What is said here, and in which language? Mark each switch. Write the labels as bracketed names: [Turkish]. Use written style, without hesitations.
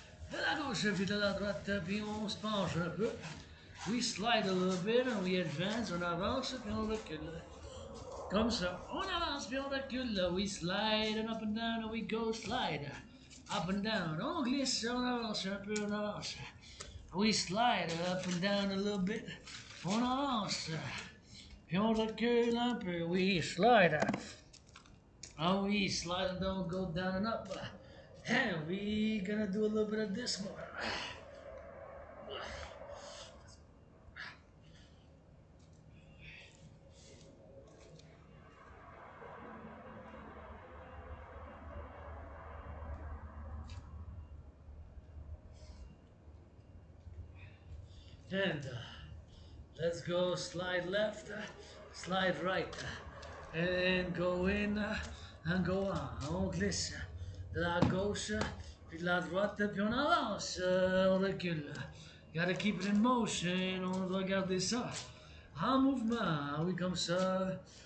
[French] De la gauche puis de la droite, puis on se penche un peu. [English] We slide a little bit and we advance, [French] on avance puis on recule. Comme ça, on avance puis on recule. [English] We slide and up and down and we go slide. Up and down, [French] on glisse, on avance un peu, on avance. [English] We slide up and down a little bit. [French] On avance. Puis on recule un peu. [English] We slide. Oh, we slide and don't go down and up. And we gonna do a little bit of this more. And let's go slide left, slide right, and go in and go on. [French] On glisse de la gauche, puis de la droite, puis on avance, on recule. [English] Gotta keep it in motion, [French] on doit garder ça. En mouvement, oui comme ça.